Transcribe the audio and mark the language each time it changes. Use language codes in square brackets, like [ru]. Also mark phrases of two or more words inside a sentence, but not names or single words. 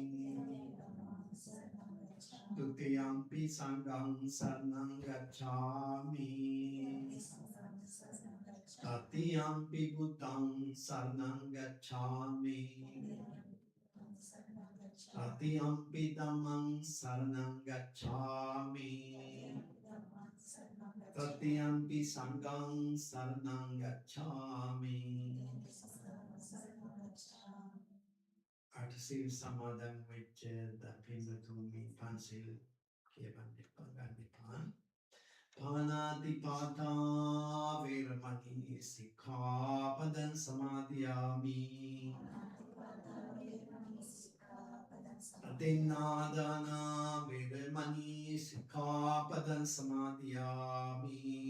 [pi] Dutiyampi Sangham saranam gacchami, Tatiyampi Buddham saranam gacchami, Tatiyampi Dhammam saranam gacchami, Tatiyampi Sangham saranam gacchami. [si] අටසිල් සමාදන් වෙච්ච දපින්නතුන්ගේ පන්සිල් කියවන්න එපා ගන්න එපා. [pi] පානාති පාතා වේරමණී සික්ඛාපදං සමාදියාමි. අතින්නාදාන වේරමණී සික්ඛාපදං සමාදියාමි.